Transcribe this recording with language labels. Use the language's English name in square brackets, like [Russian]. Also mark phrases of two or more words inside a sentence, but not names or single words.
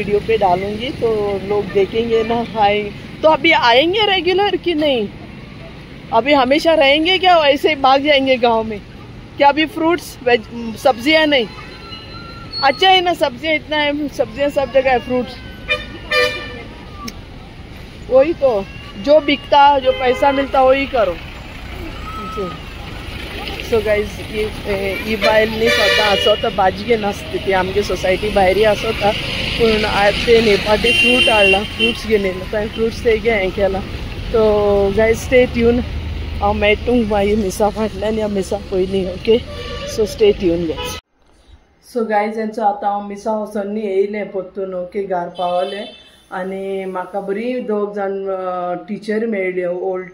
[Hindi] वीडियो पे डालूंगी तो लोग देखेंगे ना हाय तो अभी आएंगे रेगुलर कि नहीं अभी हमेशा रहेंगे क्या ऐसे भाग जाएंगे गांव में क्या अभी [English] fruits veg [Hindi] सब्जियां नहीं अच्छा है ना सब्जियां इतना है सब्जियां सब जगह है फ्रूट्स वही तो जो बिकता जो पैसा मिलता वही करो [English] so guys [Konkani] ही बायलनी सद्दां आसोता भाजी घेवन आसता ती आमगे सोसायटी भायरी आसोता पूण आज ते नेपाटी फ्रूट हाडला फ्रूट्स घेवन येयला थंय फ्रूट्स तेगे हें केला तो [English] guys stay tune [Konkani] हांव मेळटा तुमकां मागीर मिसा फाटल्यान या मिसा पयलीं [English] okay so stay tune guys so guys [Konkani] हेंचो आतां हांव मिसा वचोन येयलें परतून ओके घार पावलें आनी म्हाका बरी दोग जाण टिचर मेळ्ळ्यो ओल्ड